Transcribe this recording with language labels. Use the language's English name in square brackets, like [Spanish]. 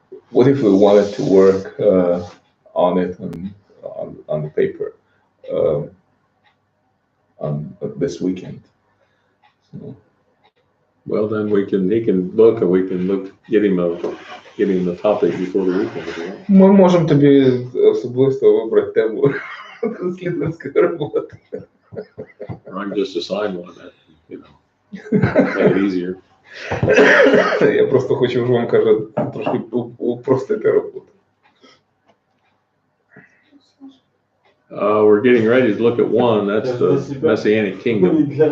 [English] What if we wanted to work on it on the paper on this weekend? So, Well, then he can look, and we can get him the topic before the weekend. If you want. [Ukrainian] ми можемо тобі особисто вибрати тему дослідницької роботи. [English] Or I can just assign one that, you know, make it easier. [Ukrainian] Я просто хочу ж вам кажу, трошки упростити роботу. [English] We're getting ready to look at one. That's the Messianic Kingdom.